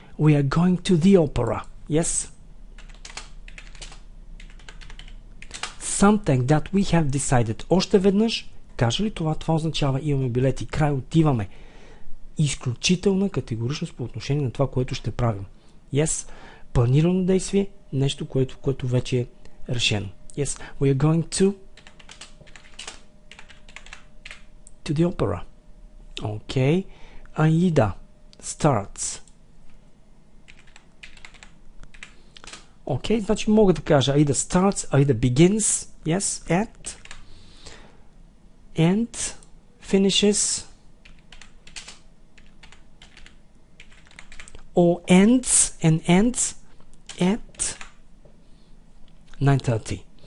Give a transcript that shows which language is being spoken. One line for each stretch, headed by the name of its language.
English: We are going to the opera. Yes. Something that we have decided.
Bulgarian: Още веднъж, кажа ли това? Това означава имаме билети. Край, отиваме. Изключителна категоричност по отношение на това, което ще правим.
English: Yes.
Bulgarian: Планирано действие, нещо, което вече е решено.
English: Yes. We are going to the opera. Okay. Aida starts. Okay,
Bulgarian: значи мога да кажа
English: Aida starts, Aida begins, yes, at, and finishes, or ends, and ends at 9:30.